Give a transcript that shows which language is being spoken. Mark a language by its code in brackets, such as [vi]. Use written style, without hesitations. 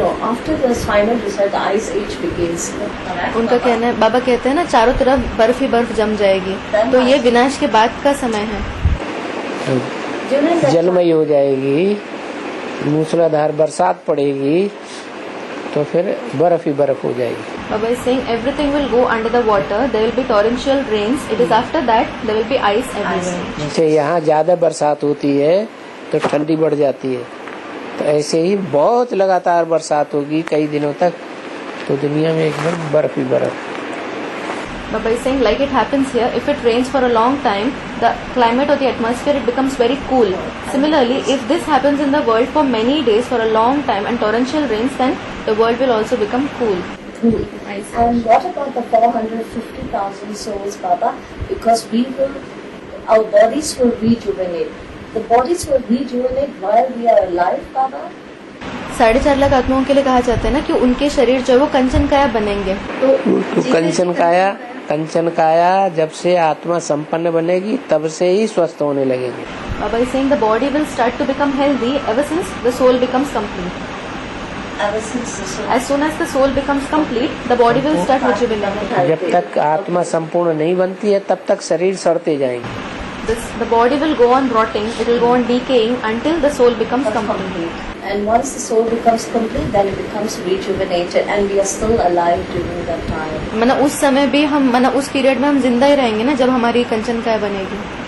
[en] After the final destruction, the Ice Age begins. Correct, [hi] उनका [en] Baba? [hi] कहना है, बाबा कहते हैं ना चारों तरफ बर्फ ही बर्फ जम जाएगी, तो ये विनाश के बाद का समय है। [en] During that [hi] जलमयी हो जाएगी, मूसलाधार बरसात पड़ेगी, तो फिर बर्फ ही बर्फ हो जाएगी। [en] Baba is saying everything will go under the water. There will be torrential rains. It is after that there will be ice everywhere. [hi] जैसे यहाँ ज्यादा बरसात होती है तो ठंडी बढ़ जाती है, तो ऐसे ही बहुत लगातार बरसात होगी कई दिनों तक, तो दुनिया में एकदम बर्फ ही बर्फ। [en] Baba is saying like it happens here, if it rains for a long time, the climate or the atmosphere it becomes very cool. Similarly, if this happens in the world for many days for a long time and torrential rains, then the world will also become cool. And what about the 450,000 souls, Baba? Because our bodies will rejuvenate. The bodies will rejuvenate while we are alive, Baba. [hi] 4.5 lakh आत्माओं के लिए कहा जाता है ना कि उनके शरीर जो है वो कंचन काया बनेंगे। तो कंचन काया जब से आत्मा संपन्न बनेगी तब से ही स्वस्थ होने लगेगी। [en] Baba is saying the body will start to become healthy ever since the soul becomes complete. As soon as the soul becomes complete, the body will start rejuvenating. [hi] जब तक आत्मा संपूर्ण नहीं बनती है तब तक शरीर सड़ते जाएंगे। [en] The body will go on rotting, it will go on decaying until the soul becomes complete. And once the soul becomes complete, then it becomes rejuvenated, and we are still alive during that time. [hi] मना उस समय भी हम मना उस period में हम जिंदा ही रहेंगे ना जब हमारी कंचन काय बनेगी।